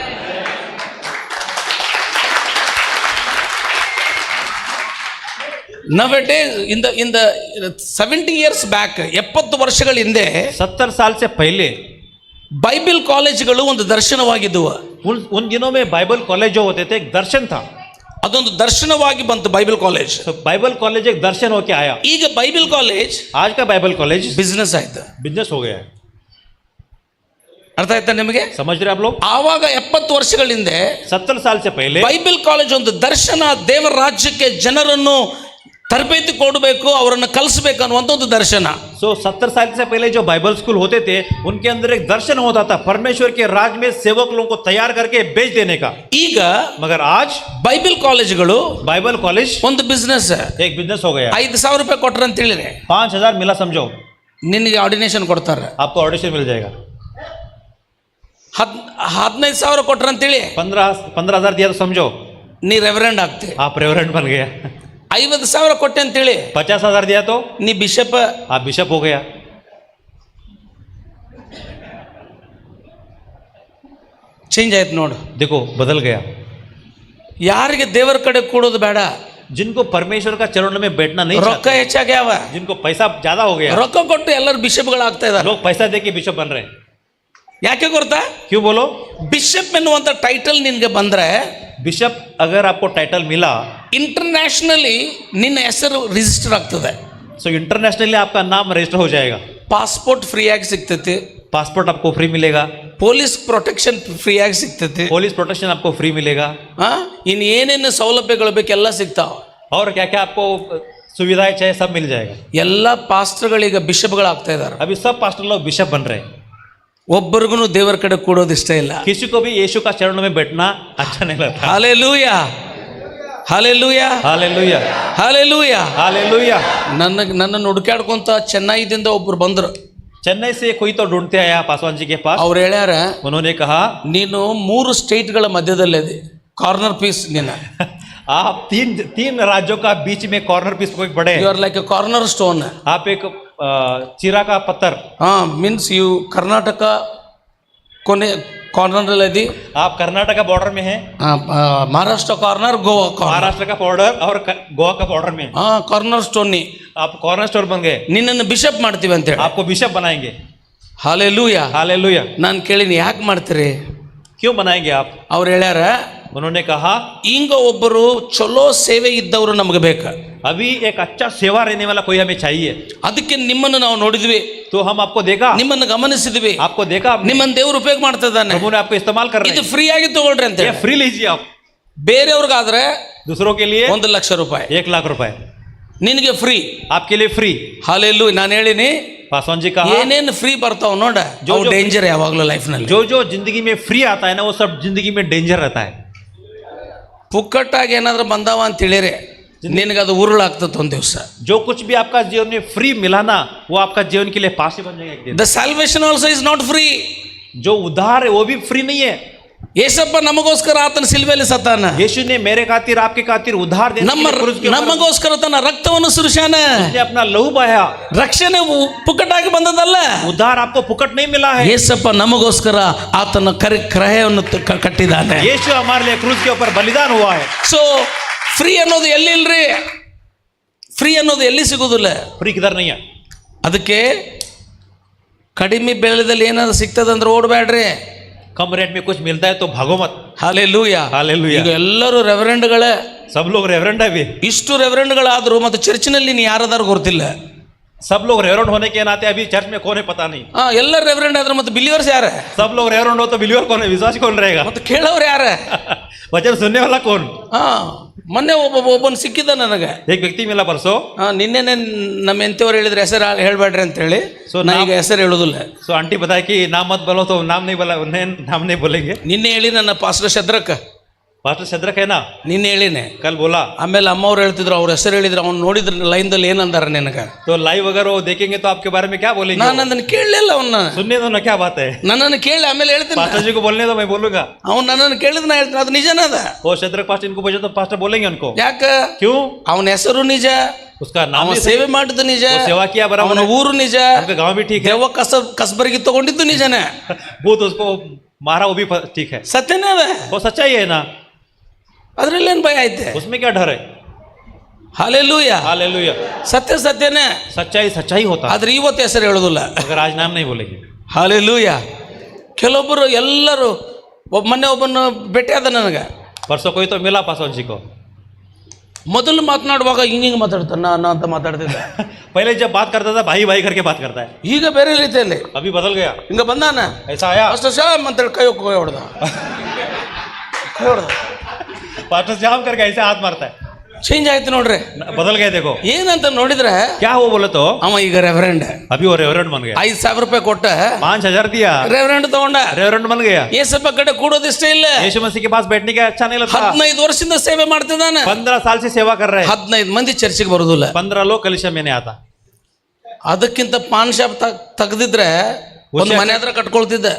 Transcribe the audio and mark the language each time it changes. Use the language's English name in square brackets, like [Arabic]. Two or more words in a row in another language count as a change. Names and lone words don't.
[English] Nowadays, in the 70 years back, [Kannada] 70 ವರ್ಷಗಳ ಹಿಂದೆ [Hindi] 70 साल से पहले [Kannada] ಬೈಬಲ್ ಕಾಲೇಜ್ಗಳು ಒಂದು ದರ್ಶನವಾಗಿದ್ದವು. [Hindi] उन दिनों में बाइबल कॉलेज जो होते थे एक दर्शन था. [Kannada] ಅದೊಂದು ದರ್ಶನವಾಗಿ ಬಂತು ಬೈಬಲ್ ಕಾಲೇಜ್. [Hindi] तो बाइबल कॉलेज एक दर्शन होके आया. [Kannada] ಈಗ ಬೈಬಲ್ ಕಾಲೇಜ್ [Hindi] आज का बाइबल कॉलेज [Kannada] ಬಿಸ್ನೆಸ್ ಆಯ್ತು. [Hindi] बिजनेस हो गया है. [Kannada] ಅರ್ಥ ಆಯ್ತಾ ನಿಮಗೆ? [Hindi] समझ रहे आप लोग? [Kannada] ಆವಾಗ 70 ವರ್ಷಗಳ ಹಿಂದೆ [Hindi] 70 साल से पहले [Kannada] ಬೈಬಲ್ ಕಾಲೇಜ್ ಒಂದು ದರ್ಶನ, ದೇವರ ರಾಜ್ಯಕ್ಕೆ ಜನರನ್ನು ತರಬೇತಿ ಕೊಡಬೇಕು, ಅವರನ್ನು ಕಲಿಸಬೇಕು ಅನ್ನುವಂಥ ಒಂದು ದರ್ಶನ. [Hindi] सो 70 साल से पहले जो बाइबल स्कूल होते थे उनके अंदर एक दर्शन होता था परमेश्वर के राज में सेवक लोगों को तैयार करके भेज देने का. [Kannada] ಈಗ [Hindi] मगर आज [Kannada] ಬೈಬಲ್ ಕಾಲೇಜ್ಗಳು [Hindi] बाइबल कॉलेज [Kannada] ಒಂದು ಬಿಸ್ನೆಸ್. [Hindi] एक बिजनेस हो गया. [Kannada] 5,000 ರೂಪಾಯಿ ಕೊಟ್ರೆ ಅಂತ ಹೇಳಿದ್ರೆ [Hindi] 5,000 मिला समझो, [Kannada] ನಿನಗೆ ಆರ್ಡಿನೇಷನ್ ಕೊಡ್ತಾರೆ. [Hindi] आपको ऑडिशन मिल जाएगा. [Kannada] 15,000 ಕೊಟ್ರೆ ಅಂತೇಳಿ [Hindi] 15,000 दिया तो समझो [Kannada] ನೀ ರೆವರೆಂಡ್ ಆಗ್ತಿ. [Hindi] आप रेवरेंड बन गया. [Kannada] 50,000 ಕೊಟ್ಟೆ ಅಂತೇಳಿ [Hindi] 50,000 दिया तो [Kannada] ನೀ ಬಿಷಪ್. [Hindi] आप बिशप हो गया. [Kannada] ಚೇಂಜ್ ಆಯ್ತು ನೋಡು. [Hindi] देखो बदल गया. [Kannada] ಯಾರಿಗೆ ದೇವರ ಕಡೆ ಕೂಡೋದು ಬೇಡ, [Hindi] जिनको परमेश्वर का चरण में बैठना नहीं [Kannada] ರೊಕ್ಕ [Hindi] चाहते, [Kannada] ಹೆಚ್ಚಾಗ್ಯಾವ, [Hindi] जिनको पैसा ज्यादा हो गया, [Kannada] ರೊಕ್ಕ ಕೊಟ್ಟು ಎಲ್ಲರೂ ಬಿಷಪ್ಗಳು ಆಗ್ತಾ ಇದ್ದಾರೆ. [Hindi] लोग पैसा दे के बिशप बन रहे हैं. [Kannada] ಯಾಕೆ ಗೊತ್ತಾ? [Hindi] क्यों बोलो? [Kannada] ಬಿಷಪ್ ಎನ್ನುವಂತ ಟೈಟಲ್ ನಿನ್ಗೆ ಬಂದ್ರೆ, [Hindi] बिशप अगर आपको टाइटल मिला [Kannada] ಇಂಟರ್ನ್ಯಾಷನಲಿ ನಿನ್ನ ಹೆಸರು ರಿಜಿಸ್ಟರ್ ಆಗ್ತದೆ. [Hindi] सो इंटरनेशनली आपका नाम रजिस्टर हो जाएगा. [Kannada] ಪಾಸ್ಪೋರ್ಟ್ ಫ್ರೀ ಆಗಿ ಸಿಗ್ತೈತಿ, [Hindi] पासपोर्ट आपको फ्री मिलेगा, [English] police protection [Kannada] ಫ್ರೀ ಆಗಿ ಸಿಗ್ತೈತಿ, [English] police protection [Hindi] आपको फ्री मिलेगा, [Kannada] ಇನ್ನು ಏನೇನು ಸೌಲಭ್ಯಗಳು ಬೇಕೆಲ್ಲ ಸಿಗ್ತಾವ. [Hindi] और क्या क्या आपको सुविधाएं चाहिए सब मिल जाएगा. [Kannada] ಎಲ್ಲ ಪಾಸ್ಟರ್ಗಳೀಗ ಬಿಷಪ್ಗಳು ಆಗ್ತಾ ಇದ್ದಾರೆ. [Hindi] अभी सब पास्टर लोग बिशप बन रहे हैं. [Kannada] ಒಬ್ಬರಿಗೂ ದೇವರ ಕಡೆ ಕೂಡೋದು ಇಷ್ಟ ಇಲ್ಲ. [Hindi] किसी को भी यीशु का चरणों में बैठना अच्छा नहीं लगता. [Kannada] ಹಾಲೆಲೂಯಾ, ಹಾಲೆಲೂಯಾ, [Hindi] हालेलुया, [Kannada] ಹಾಲೆಲೂಯಾ. [Hindi] हालेलुया. [Kannada] ನನ್ನನ್ನು ಹುಡುಕಾಡ್ಕೊಂತ ಚೆನ್ನೈದಿಂದ ಒಬ್ರು ಬಂದರು. [Hindi] चेन्नई से कोई तो ढूंढते आया पासवान जी के पास. [Kannada] ಅವ್ರು ಹೇಳ್ಯಾರ, [Hindi] उन्होंने कहा [Kannada] ನೀನು 3 ಸ್ಟೇಟ್ಗಳ ಮಧ್ಯದಲ್ಲಿದೆ, [English] corner piece. [Kannada] ನೀನು [Hindi] आप तीन राज्यों का बीच में [English] corner piece [Hindi] को बड़े [English] You are like a corner stone. [Hindi] आप एक चीरा का पत्थर. [English] Means you [Kannada] ಕರ್ನಾಟಕ ಕೊನೆ ಕಾರ್ನರ್ ಇದೆ, [Hindi] आप कर्नाटक का बॉर्डर में हैं, [Kannada] ಮಹಾರಾಷ್ಟ್ರ ಕಾರ್ನರ್, ಗೋವಾ ಕಾರ್ನರ್, [Hindi] महाराष्ट्र का बॉर्डर और गोवा का बॉर्डर में. [English] Corner stone. [Hindi] आप [English] corner store [Hindi] बन गए, [Kannada] ನಿನ್ನನ್ನು ಬಿಷಪ್ ಮಾಡ್ತೀವಿ ಅಂತ ಹೇಳಿ. [Hindi] आपको बिशप बनाएंगे. [Kannada] ಹಾಲೆಲೂಯಾ. [Hindi] हालेलुया. [Kannada] ನಾನು ಕೇಳಿನಿ, ಯಾಕೆ ಮಾಡ್ತೀರಿ? [Hindi] क्यों बनाएंगे आप? [Kannada] ಅವ್ರು ಹೇಳ್ಯಾರ, [Hindi] उन्होंने कहा [Kannada] ಹಿಂಗ ಒಬ್ಬರು ಚಲೋ ಸೇವೆ ಇದ್ದವರು ನಮಗೆ ಬೇಕು. [Hindi] अभी एक अच्छा सेवा रहने वाला कोई हमें चाहिए. [Kannada] ಅದಕ್ಕೆ ನಿಮ್ಮನ್ನು ನಾವು ನೋಡಿದ್ವಿ, [Hindi] तो हम आपको देखा, [Kannada] ನಿಮ್ಮನ್ನು ಗಮನಿಸಿದ್ವಿ, [Hindi] आपको देखा, [Kannada] ನಿಮ್ಮನ್ನು ದೇವರು ಉಪಯೋಗ ಮಾಡ್ತಾ ಇದ್ದಾನೆ. [Hindi] प्रभु ने आपको इस्तेमाल कर रहे [Kannada] ಇದು [Hindi] हैं. [Kannada] ಫ್ರೀ ಆಗಿ ತಗೊಳ್ರಿ ಅಂತ [Hindi] ये [Kannada] ಹೇಳಿ. [Hindi] फ्री लीजिए आप. [Kannada] ಬೇರೆಯವ್ರಿಗಾದ್ರೆ [Hindi] दूसरों के लिए [Kannada] 1,00,000 ರೂಪಾಯಿ, [Hindi] 1,00,000 रुपए [Kannada] ನಿನಗೆ ಫ್ರೀ. [Hindi] आपके लिए फ्री. [Kannada] ಹಾಲೆಲೂಯಾ. ನಾನು ಹೇಳಿನಿ, [Hindi] पासवान जी कहा [Kannada] ಏನೇನು ಫ್ರೀ ಬರ್ತಾವ ನೋಡ, [Hindi] जो- [Kannada] ಡೇಂಜರ್ ಯಾವಾಗಲೂ ಲೈಫ್ನಲ್ಲಿ. [Hindi] जो जिंदगी में फ्री आता है ना वो सब जिंदगी में डेंजर रहता है. [Kannada] ಪುಕ್ಕಟ್ಟಾಗಿ ಏನಾದ್ರು ಬಂದಾವ ಅಂತ ಹೇಳಿರಿ, ನಿನಗದು ಉರುಳಾಗ್ತದೆ ಒಂದು ದಿವಸ. [Hindi] जो कुछ भी आपका जीवन में फ्री मिला ना वो आपका जीवन के लिए पास ही बन जाएगा एक दिन. [English] The salvation also is not free. [Hindi] जो उद्धार है वो भी फ्री नहीं है. [Kannada] ಏಸಪ್ಪ ನಮಗೋಸ್ಕರ ಆತನ ಸಿಲ್ವೆಯಲ್ಲಿ ಸತ್ತಾನ, [Hindi] यीशु ने मेरे खातिर आपके खातिर उद्धार देने के लिए क्रूस के ऊपर [Kannada] ನಮಗೋಸ್ಕರ ತನ್ನ ರಕ್ತವನ್ನು ಸುರಿಸ್ಯಾನ. [Hindi] उसने अपना लहू बहाया. [Kannada] ರಕ್ಷಣೆ ಪುಕ್ಕಟ್ಟಾಗಿ ಬಂದದಲ್ಲ, [Hindi] उद्धार आपको फुकट नहीं मिला है. [Kannada] ಏಸಪ್ಪ ನಮಗೋಸ್ಕರ ಆತನ ಕ್ರಯವನ್ನು ಕಟ್ಟಿದ್ದಾನೆ. [Hindi] यीशु हमारे लिए क्रूस के ऊपर बलिदान हुआ है. [English] So free [Kannada] ಅನ್ನೋದು ಎಲ್ಲಿಲ್ರಿ, ಫ್ರೀ ಅನ್ನೋದು ಎಲ್ಲಿ ಸಿಗೋದಿಲ್ಲ. [Hindi] फ्री किधर नहीं है. [Kannada] ಅದಕ್ಕೆ ಕಡಿಮೆ ಬೆಲೆದಲ್ಲಿ ಏನಾದ್ರು ಸಿಗ್ತದಂದ್ರೆ ಓಡಬೇಡ್ರಿ. [Hindi] कम रेट में कुछ मिलता है तो भागो मत. [Kannada] ಹಾಲೆಲೂಯಾ, [Hindi] हालेलुया. [Kannada] ಈಗ ಎಲ್ಲರೂ ರೆವರೆಂಡ್ಗಳೇ, [Hindi] सब लोग रेवरेंड है भी. [Kannada] ಇಷ್ಟು ರೆವರೆಂಡ್ಗಳಾದ್ರು ಮತ್ತೆ ಚರ್ಚಿನಲ್ಲಿ ನೀ ಯಾರದಾರು ಗೊತ್ತಿಲ್ಲ. [Hindi] सब लोग रेवरेंड होने के नाते अभी चर्च में कौन है पता नहीं. [Kannada] ಎಲ್ಲ ರೆವರೆಂಡ್ ಆದ್ರೆ ಮತ್ತೆ ಬಿಲಿಯರ್ಸ್ ಯಾರ? [Hindi] सब लोग रेवरेंड हो तो बिलीवर कौन है, विश्वास कौन रहेगा? [Kannada] ಮತ್ತೆ ಕೇಳೋರು ಯಾರ? [Hindi] वचन सुनने वाला कौन? [Kannada] ಮೊನ್ನೆ ಒಬ್ಬನು ಸಿಕ್ಕಿದ್ದ ನನಗೆ. [Hindi] एक व्यक्ति मिला परसों. [Kannada] ನಿನ್ನೆನೆ ನಮ್ಮ ಎಂತವ್ರು ಹೇಳಿದ್ರೆ ಹೆಸರು ಹೇಳ್ಬೇಡ್ರಿ ಅಂತ ಹೇಳಿ ನಾ ಈಗ ಹೆಸರು ಹೇಳೋದಿಲ್ಲ. [Hindi] सो आंटी बताया कि नाम मत बोलो, तो नाम नहीं बोला, नाम नहीं बोलेंगे. [Kannada] ನಿನ್ನೆ ಹೇಳಿ ನನ್ನ ಪಾಸ್ಟರ್ ಶದ್ರಕ್, [Hindi] पास्टर शद्रक है ना, [Kannada] ನಿನ್ನೆ ಹೇಳಿನೇ. [Hindi] कल बोला. [Kannada] ಆಮೇಲೆ ಅಮ್ಮವ್ರು ಹೇಳ್ತಿದ್ರು, ಅವ್ರ ಹೆಸರು ಹೇಳಿದ್ರು, ಅವ್ನು ನೋಡಿದ್ರ ಲೈನ್ದಲ್ಲಿ ಏನಂದಾರ ನಿನಗೆ. [Hindi] तो लाइव अगर वो देखेंगे तो आपके बारे में क्या बोलेंगे? [Kannada] ನಾನು ಅದನ್ನ ಕೇಳಲಿಲ್ಲ ಅವನ್ನ. [Hindi] सुनने दो ना, क्या बात है. [Kannada] ನನ್ನನ್ನು ಕೇಳಿ ಆಮೇಲೆ ಹೇಳ್ತೀನಿ. [Hindi] पास्टर जी को बोलने दो, मैं बोलूंगा. [Kannada] ಅವ್ನು ನನ್ನನ್ನು ಕೇಳಿದ್ ನಾ ಹೇಳ್ತೀನಿ, ಅದು ನಿಜನ ಅದ. [Hindi] वो शद्रक पास्टर इनको पूछे तो पास्टर बोलेंगे उनको. [Kannada] ಯಾಕ? [Hindi] क्यों? [Kannada] ಅವನ ಹೆಸರು ನಿಜ, [Hindi] उसका नाम [Kannada] ಅವನ [Hindi] भी [Kannada] ಸೇವೆ ಮಾಡಿದ್ದು ನಿಜ, [Hindi] वो सेवा किया [Kannada] ಅವನ [Hindi] बराबर, [Kannada] ಊರು ನಿಜ, [Hindi] उनका गांव भी ठीक है. [Kannada] ದೇವ ಕಸಬರಿಗೆ ತಗೊಂಡಿದ್ದು ನಿಜನೇ. [Hindi] भूत उसको मारा वो भी ठीक है, [Kannada] ಸತ್ಯನೇ ಅದ. [Hindi] वो सच्चाई है ना, [Kannada] ಅದ್ರಲ್ಲೇನು ಭಯ ಐತೆ? [Hindi] उसमें क्या डर है. [Kannada] ಹಾಲೆಲೂಯ. [Hindi] हालेलुया. [Kannada] ಸತ್ಯ ಸತ್ಯನೇ, [Hindi] सच्चाई सच्चाई होता है, [Kannada] ಆದ್ರೆ ಇವತ್ತು ಹೆಸರು ಹೇಳೋದಿಲ್ಲ. [Hindi] मगर आज नाम नहीं बोलेंगे. [Kannada] ಹಾಲೆಲೂಯ. ಕೆಲವೊಬ್ಬರು ಎಲ್ಲರೂ ಮೊನ್ನೆ ಒಬ್ಬನ ಭೇಟಿ ಆದ ನನಗೆ. [Hindi] परसों कोई तो मिला पासवान जी को. [Kannada] ಮೊದಲು ಮಾತನಾಡುವಾಗ ಹಿಂಗೆ ಮಾತಾಡ್ತಾನೆ, ನಾನು ಅಂತ ಮಾತಾಡ್ತಿದ್ದೆ. [Hindi] पहले जब बात करता था भाई भाई करके बात करता है, [Kannada] ಈಗ ಬೇರೆ ರೀತಿಯಲ್ಲಿ [Hindi] अभी बदल गया. [Kannada] ಹಿಂಗೆ ಬಂದಾನ. [Hindi] ऐसा आया. [Kannada] ಅಷ್ಟು ಶಾಮ್ ಅಂತೇಳಿ ಕೈ ಹೊಡೆದ. [Hindi] पास्टर जाम करके ऐसे हाथ मारता है. [Kannada] ಚೇಂಜ್ ಆಯ್ತು ನೋಡ್ರಿ. [Hindi] बदल गए देखो. [Kannada] ಏನಂತ ನೋಡಿದ್ರೆ [Hindi] क्या हुआ बोले तो [Kannada] ಅವ ಈಗ ರೆವರೆಂಡ್. [Hindi] अभी वो रेवरेंड बन गया. [Kannada] 5,000 ರೂಪಾಯಿ ಕೊಟ್ಟ [Hindi] 5,000 दिया, [Kannada] ರೆವರೆಂಡ್ ತಗೊಂಡ. [Hindi] रेवरेंड बन गया. [Kannada] ಏಸಪ್ಪ ಕಡೆ ಕೂಡೋದಿಷ್ಟ ಇಲ್ಲ. [Hindi] यीशु मसीह के पास बैठने का अच्छा नहीं लगता. [Kannada] 15 ವರ್ಷದಿಂದ ಸೇವೆ ಮಾಡ್ತಿದ್ದಾನೆ. [Hindi] 15 साल से सेवा कर रहे हैं. [Kannada] 15 ಮಂದಿ ಚರ್ಚಿಗೆ ಬರೋದಿಲ್ಲ. [Hindi] 15 लोग कलिशा में नहीं आता. [Kannada] ಅದಕ್ಕಿಂತ ಪಾನ್ ಶಾಪ್ ತೆಗೆದಿದ್ರೆ ಒಂದು ಮನೆ ಹತ್ರ ಕಟ್ಕೊಳ್ತಿದ್ದೆ.